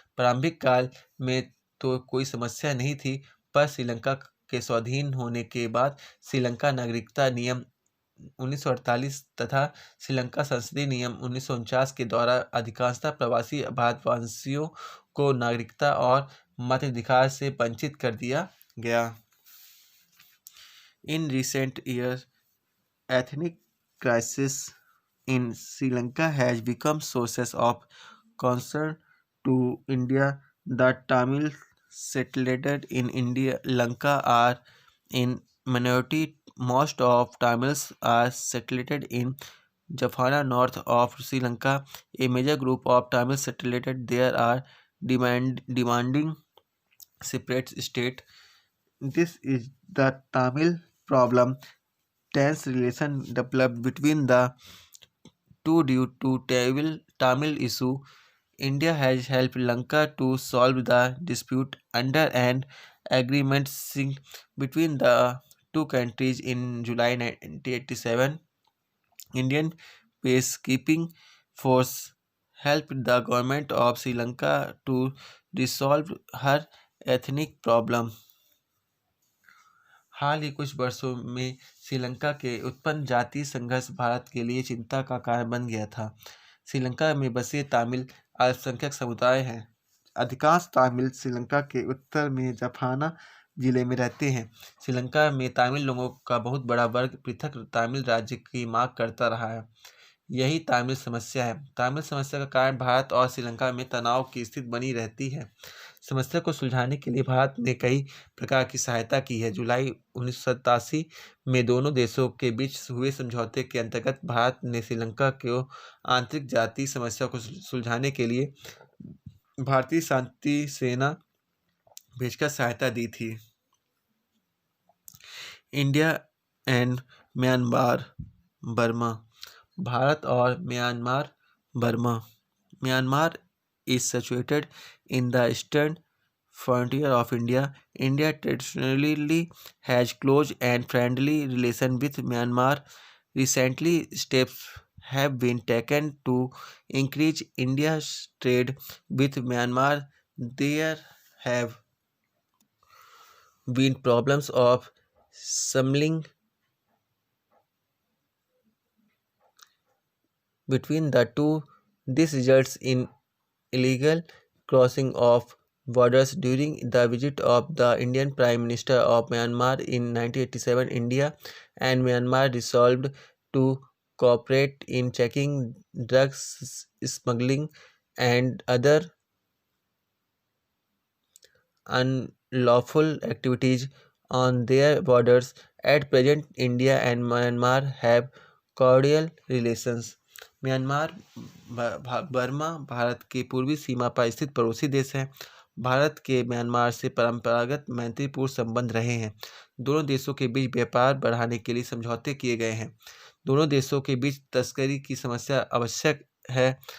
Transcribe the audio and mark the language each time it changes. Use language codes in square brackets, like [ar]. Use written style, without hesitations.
[hi] प्रारंभिक काल में तो कोई समस्या नहीं थी, पर श्रीलंका के स्वाधीन होने के बाद श्रीलंका नागरिकता नियम 1948 तथा श्रीलंका संसदीय नियम 1949 के द्वारा अधिकांशतः प्रवासी भारतवासियों को नागरिकता और मताधिकार से वंचित कर दिया गया। [en] In recent years, ethnic crisis in Sri Lanka has become sources of concern to India. The Tamils settled in India Lanka are in minority. Most of Tamils are settled in Jaffna, north of Sri Lanka. A major group of Tamils settled there are demanding separate state. This is the Tamil problem. Tense relation developed between the two due to Tamil issue. India has helped Lanka to solve the dispute under an agreement signed between the two countries in July 1987. Indian peacekeeping force helped the government of Sri Lanka to resolve her ethnic problem. [hi] हाल ही कुछ वर्षों में श्रीलंका के उत्पन्न जातीय संघर्ष भारत के लिए चिंता का कारण बन गया था। श्रीलंका में बसे तमिल अल्पसंख्यक समुदाय हैं। अधिकांश तमिल श्रीलंका के उत्तर में जाफना जिले में रहते हैं। श्रीलंका में तमिल लोगों का बहुत बड़ा वर्ग पृथक तमिल राज्य की मांग करता रहा है। यही तमिल समस्या है। तमिल समस्या का कारण भारत और श्रीलंका में तनाव की स्थिति बनी रहती है। समस्या को सुलझाने के लिए भारत ने कई प्रकार की सहायता की है। जुलाई 1987 में दोनों देशों के बीच हुए समझौते के अंतर्गत भारत ने श्रीलंका को आंतरिक जातीय समस्या को सुलझाने के लिए भारतीय शांति सेना भेजकर सहायता दी थी। [en] India and Myanmar Burma. [hi] Bharat और Myanmar Burma. [en] Myanmar is situated in the eastern frontier of India. India traditionally has close and friendly relation with Myanmar. Recently, steps have been taken to increase India's trade with Myanmar. There have been problems of smuggling between the two. This results in illegal crossing of borders. During the visit of the Indian Prime Minister of Myanmar in 1987, India and Myanmar resolved to cooperate in checking drugs smuggling and other unlawful activities on their borders. At present, India and Myanmar have cordial relations. [hi] Myanmar Burma Bharat के पूर्वी सीमा पर स्थित पड़ोसी देश है। भारत के Myanmar से परंपरागत मैत्रीपूर्ण संबंध रहे हैं। दोनों देशों के बीच व्यापार बढ़ाने के लिए समझौते किए गए हैं। दोनों देशों के बीच तस्करी की समस्या आवश्यक है।